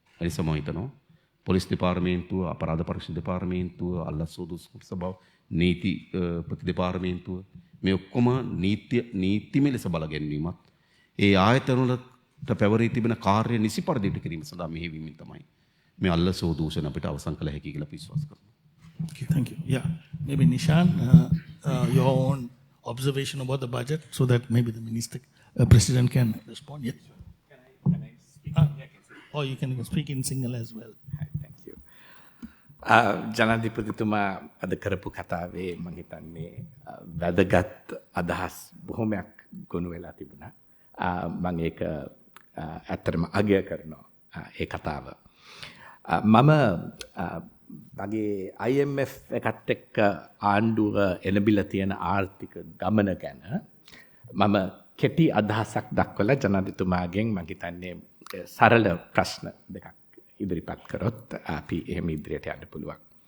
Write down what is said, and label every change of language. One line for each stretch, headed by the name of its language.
Sinhala: ඒ නිසා මම හිතනවා පොලිස් දෙපාර්තමේන්තුව, අපරාධ පරීක්ෂණ දෙපාර්තමේන්තුව, අල්ලස්සෝ දූෂණ සභාව, නීති ප්‍රති දෙපාර්තමේන්තුව මේ ඔක්කොම නීතිමය ලෙස බල ගැනීමත් ඒ ආයතනවලට පැවරී තිබෙන කාර්ය නිසි පරිදිට කිරීම සඳහා මෙහෙයවීමෙන් තමයි මේ අල්ලසෝ දූෂණ අපිට අවසන් කළ හැකි කියලා විශ්වාස කරනවා.
English: Okay, thank you. Yeah, maybe Nishan, your own observation about the budget, so that maybe the minister, president can respond. Yes. Can I speak? Or you can speak in Sinhala as well. Thank you.
Sinhala: ජනාධිපතිතුමා අද කරපු කතාවේ මම හිතන්නේ වැදගත් අදහස් බොහොමයක් ගොනු වෙලා තිබුණා. මම ඒක ඇත්තටම අගය කරනවා ඒ කතාව. මම මගේ IMF එකත් එක්ක ආණ්ඩුව එළඹිලා තියෙන ආර්ථික ගමන ගැන මම කෙටි අදහසක් දක්වලා ජනාධිපතිතුමාගෙන් මම හිතන්නේ සරල ප්‍රශ්න දෙකක් ඉදිරිපත් කරොත් අපි එහෙම ඉදිරියට යන්න පුළුවන්.